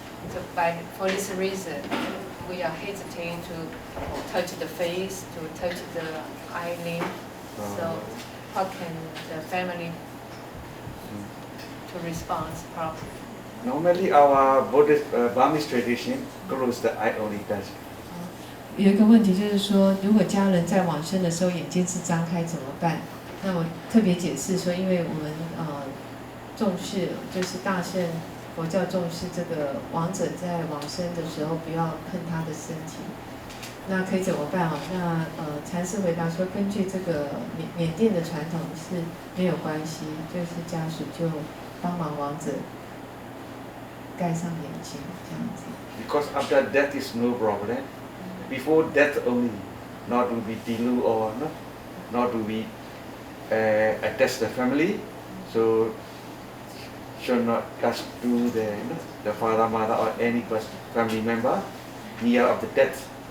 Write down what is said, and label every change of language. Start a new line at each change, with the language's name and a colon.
English: So for this reason, we are hesitating to touch the face, to touch the eyelid. So how can the family to respond properly? Normally, our Buddhist Burmese tradition close the eye only does.
Chinese: 有一个问题就是说，如果家人在往生的时候眼睛是张开怎么办？那我特别解释说，因为我们重视就是大圣佛教重视这个亡者在往生的时候不要碰他的身体，那可以怎么办那禅师回答说，根据这个缅甸的传统是没有关系，就是家属就帮忙亡者盖上眼睛这样子。
English: Because after death is no problem. Before death only, not do we dilute or not do we attach the family. So should not touch to the father, mother or any family member near of the death.